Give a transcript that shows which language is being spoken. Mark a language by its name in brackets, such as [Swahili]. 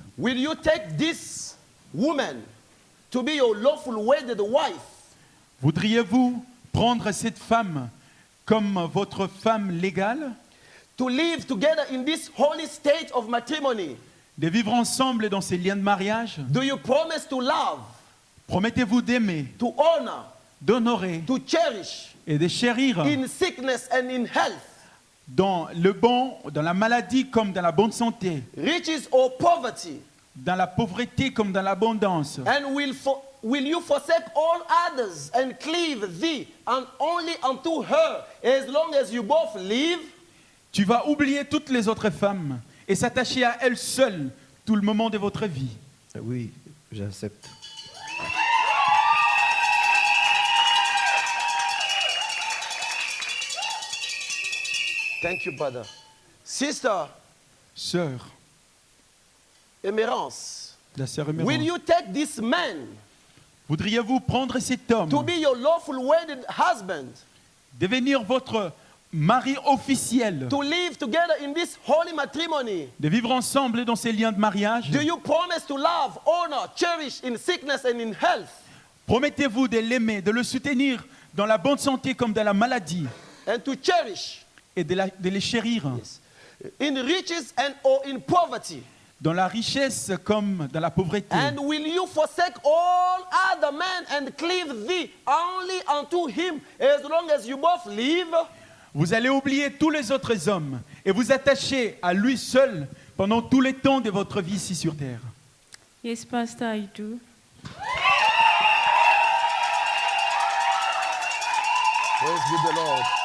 [English] will you take this woman to be your lawful wedded wife? [French] voudriez-vous prendre cette femme comme votre femme légale, [English] To live together in this holy state of matrimony? [French] de vivre ensemble dans ces liens de mariage? [English] Do you promise to love, [French] Promettez-vous d'aimer, [English] to honor, [French] d'honorer [English] to cherish [French] et de chérir [English] in sickness and in health, [French] dans le bon, dans la maladie comme dans la bonne santé, [English] riches or poverty? [French] dans la pauvreté comme dans l'abondance? [English] And will you forsake all others and cleave thee and only unto her as long as you both live? [French] Tu vas oublier toutes les autres femmes et s'attacher à elles seules tout le moment de votre vie. Oui, j'accepte. [English] Thank you, brother. Sister [French] Sœur, Emerance, la sœur [English] will [French] Emerance, [English] you take this man [French] voudriez-vous prendre cet homme, [English] to be your lawful wedded husband? [French] devenir votre mari officiel, [English] to live together in this holy matrimony? [French] de vivre ensemble dans ces liens de mariage? [English] Do you promise to love, honor, cherish in sickness and in health, [French] Promettez-vous de l'aimer, de le soutenir dans la bonne santé comme dans la maladie [English] and to cherish [French] et de les chérir [English] in riches and or in poverty? [French] dans la richesse comme dans la pauvreté? [English] And will you forsake all other men and cleave thee only unto him as long as you both live? [French] Vous allez oublier tous les autres hommes et vous attacher à lui seul pendant tous les temps de votre vie ici sur terre. [English] Yes, Pastor, I do. Praise be the Lord.